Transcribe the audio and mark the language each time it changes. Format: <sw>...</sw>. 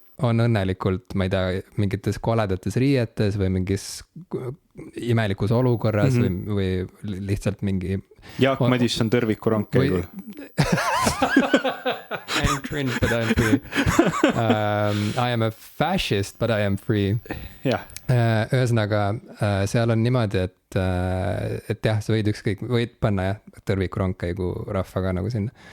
<et>On õnnelikult, ma ei tea, mingites koledates riietes või mingis imelikus olukorras või lihtsalt mingi... Jaak Madisson tõrviku rongkäigul.</et> <en>I am cringe, but I am free. I am a fascist, but I am free. Yeah.</en> <et>Ühesõnaga, seal on niimoodi, et jah, sa võid panna tõrviku rongkäigu rahvaga nagu sinna.</et>